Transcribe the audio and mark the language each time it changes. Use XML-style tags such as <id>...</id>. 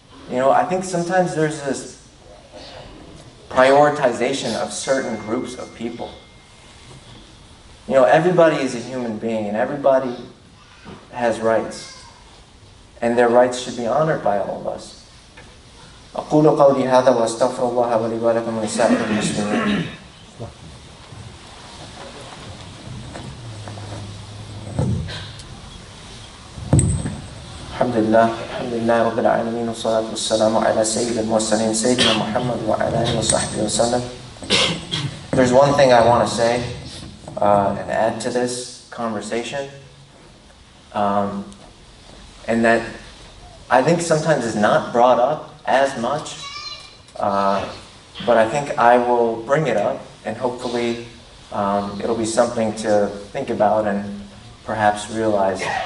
<en>You know, I think sometimes there's this prioritization of certain groups of people. You know, everybody is a human being and everybody has rights. And their rights should be honored by all of us.</en> <ar>أقول قولي هذا وأستغفر الله ولي ولكم ولسائر المسلمين. الحمد لله الحمد لله رب العالمين والصلاة والسلام على سيد المرسلين سيدنا محمد وعلى آله وصحبه وسلم.</ar> <en>There's one thing I want to say and add to this conversation, and that I think sometimes is not brought up as much, but I think I will bring it up, and hopefully it'll be something to think about and perhaps realize.</en>